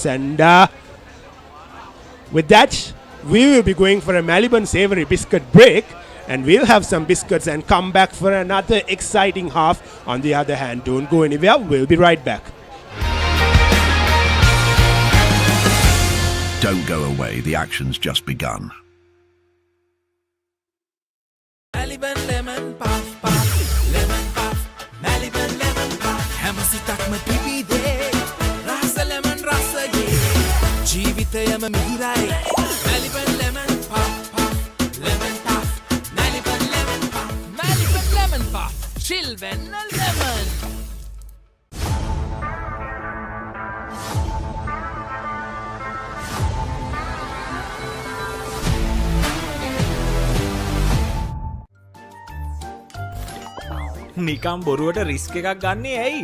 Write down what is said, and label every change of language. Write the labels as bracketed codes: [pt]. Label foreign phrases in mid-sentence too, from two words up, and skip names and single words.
[en] And with that, we will be going for a Maliban savoury biscuit break, and we'll have some biscuits and come back for another exciting half. On the other hand, don't go anywhere. We'll be right back. Don't go away. The action's just begun. Maliban lemon puff puff, lemon puff, Maliban lemon puff. [si] හැමසිතක් ම පිපිදේ, රස ලෙමන් රස යේ. ජීවිතයම මිහිරයි. [en] Maliban lemon puff puff, lemon puff, Maliban lemon puff, Maliban lemon puff, chill when a lemon. [si] නිකම් බොරුවට රිස්ක් එකක් ගන්නේ ඇයි?